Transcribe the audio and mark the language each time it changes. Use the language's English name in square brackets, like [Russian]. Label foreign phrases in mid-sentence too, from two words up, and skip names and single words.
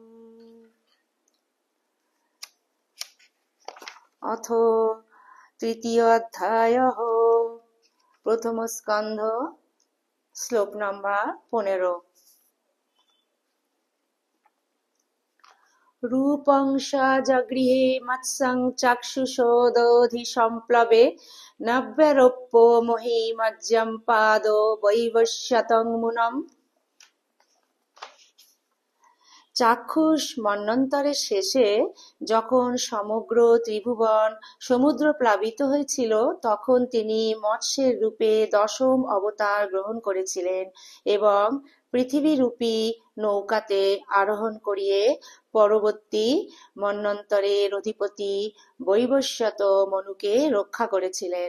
[Sanskrit] अथ तृतीय अध्यायः प्रथम स्कन्ध श्लोक नम्बर 15। रूपं सजगृहे मत्सं चक्षुषोदधिसम्प्लवे नव्यरूपो मोहिमज्जं पादो वैवस्वतं मुनम्। [Bangla] চাক্ষুষ মন্বন্তরের শেষে যখন সমগ্র ত্রিভুবন সমুদ্র প্লাবিত হয়েছিল, তখন তিনি মৎস্যের রূপে দশম অবতার গ্রহণ করেছিলেন এবং পৃথিবীরূপী নৌকাতে আরোহণ করিয়ে পরবর্তী মন্বন্তরের অধিপতি বৈবস্বত মনুকে রক্ষা করেছিলেন।